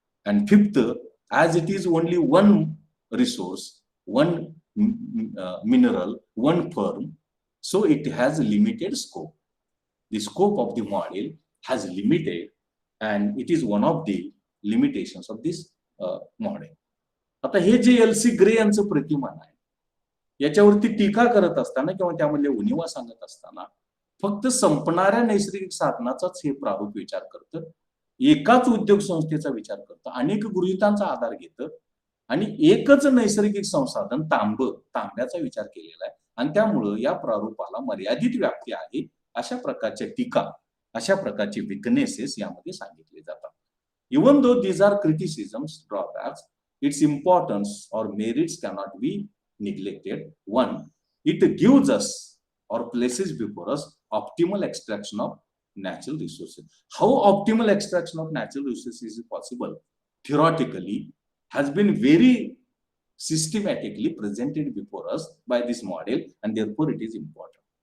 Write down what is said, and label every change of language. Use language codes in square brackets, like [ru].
[en] And fifth, as it is only one resource, one mineral, one firm, so it has limited scope. The scope of the model has limited and it is one of the limitations of this model. [mr] आता हे जे LC grey यांचं प्रतिमान आहे, याच्यावरती टीका करत असताना किंवा त्यामधले उणिवा सांगत असताना फक्त संपणाऱ्या नैसर्गिक साधनाचाच हे प्रारूप विचार करतं, एकाच उद्योग संस्थेचा विचार करतं, अनेक गृहीतांचा आधार घेतं आणि एकच नैसर्गिक संसाधन तांब्याचा विचार केलेला आहे आणि त्यामुळं या प्रारूपाला मर्यादित व्याप्ती आहे. अशा प्रकारच्या टीका, अशा प्रकारचे विकनेसेस यामध्ये सांगितले जातात. [en] Even though these are criticisms, drawbacks, its importance or merits cannot be neglected. One, it gives us or places before us optimal extraction of natural resources. How optimal extraction of natural resources is possible? Theoretically, has been very systematically presented before us by this model, and therefore it is important.